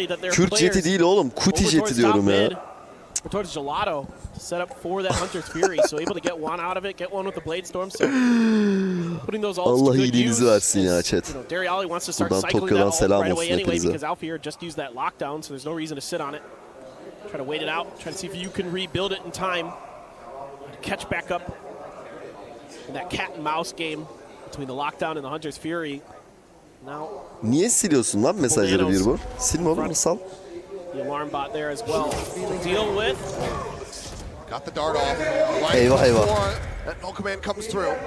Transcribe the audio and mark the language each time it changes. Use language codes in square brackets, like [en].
[tr] Kürt jeti değil oğlum, Kuti jeti diyorum ya. [en] Towards Gelato to set up for that Hunter's Fury, so able to get one out of it, get one with the Blade Storm. So putting those ults [tr] Allah [en] to good [tr] iyiliğinizi [en] use. [tr] versin ya chat. [en] Dariali wants to start cycling that ult right away anyway because Alfear just used that lockdown, so there's no reason to sit on it. Try to wait it out, try to see if you can rebuild it in time to catch back up in that cat and mouse game between the lockdown and the Hunter's Fury. Now, [tr] niye siliyorsun lan mesajları bir bu? Silme oğlum, sal. [en] The alarm bot there as well to deal with. Got the dart off. [tr] Eyvah eyvah. [en] No command comes through.